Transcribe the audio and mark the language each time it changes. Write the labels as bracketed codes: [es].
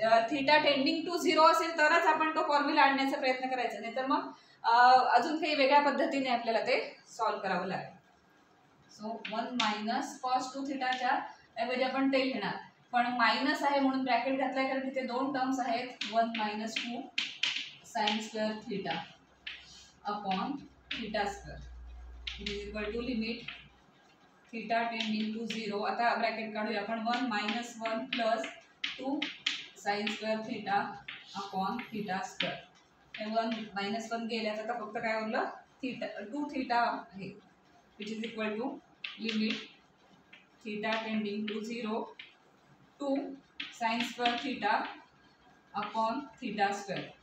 [mr] Theta tending to 0 असेल तरच आपण तो फॉर्म्युला आणण्याचा प्रयत्न करायचा, नाही तर मग अजून काही वेगळ्या पद्धतीने आपल्याला ते सॉल्व्ह करावं लागेल. सो 1 मायनस कॉस 2 थीटाच्या ऐवजी आपण ते घेणार, पण मायनस आहे म्हणून ब्रॅकेट घातलाय, कारण तिथे दोन टर्म्स आहेत. [en] 1 minus 2 sine square theta upon theta square is equal to limit theta tending to 0. [mr] आता ब्रॅकेट काढूया आपण. [en] 1 minus 1 plus 2 sine square theta upon theta square. [mr] हे 1 - 1 गेल्याचं तर फक्त काय उरलं [en] theta 2 theta [mr] आहे [en] Which is equal to limit theta tending to 0 to sine square theta upon theta square.